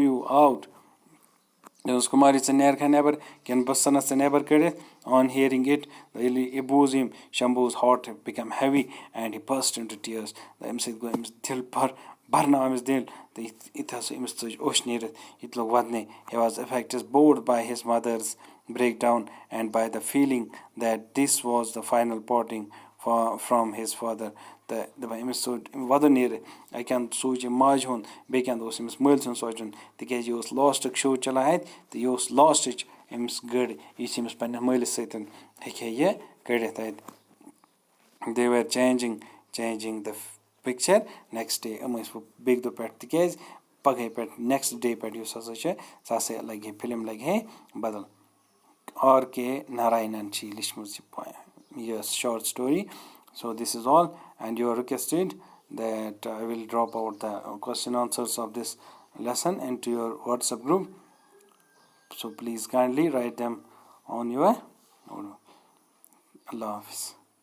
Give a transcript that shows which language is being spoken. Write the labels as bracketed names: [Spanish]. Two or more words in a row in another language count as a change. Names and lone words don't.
[English] you out [Kashmiri] دوٚپمَس کُماری ژٕ نیرکھا نٮ۪بر کِنہٕ بہٕ ژھٕنَس ژٕ نٮ۪بر کٔڑِتھ [English] on hearing it [Kashmiri] ییٚلہِ یہِ بوٗز أمۍ شمبوٗز [English] heart became heavy and he burst into tears [Kashmiri] اَمہِ سۭتۍ گوٚو أمِس دِل بَرناو أمِس دِل تہٕ یِتہِ ہسا أمِس ژٔج اوٚش نیٖرِتھ یہِ تہِ لوٚگ وَدنہِ [English] he was affected both by his mother's break down and by the feeling that this was the final parting from his father [Kashmiri] تہٕ دَپان أمِس ژوٚٹ وَدُن نیٖرِتھ اَکہِ اَنٛدٕ سوٗنٛچ أمۍ ماجہِ ہُنٛد بیٚکہِ اَنٛدٕ اوس أمِس مٲلۍ سُنٛد سونٛچُن تِکیٛازِ یہِ اوس لاسٹُک شو چلان اَتہِ تہٕ یہِ اوس لاسٹٕچ أمِس گٔر یُس أمِس پنٛنِس مٲلِس سۭتۍ ہیٚکہِ ہے یہِ کٔڑِتھ اَتہِ [English] they were changing the picture next day [Kashmiri] یِم ٲسۍ وۄنۍ بیٚکہِ دۄہ پٮ۪ٹھ تِکیٛازِ پَگہٕے پٮ۪ٹھ [English] next day [Kashmiri] پٮ۪ٹھ یُس ہسا چھِ سُہ ہسا لَگہِ ہے فِلم لَگہِ ہے بدل آر کے نارایَنن چھِ یہِ لیٚچھمٕژ یہِ [English] short story so this is all and you are requested that I will drop out the question answers of this lesson into your WhatsApp group so please kindly write them on your [Arabic] الله حافظ.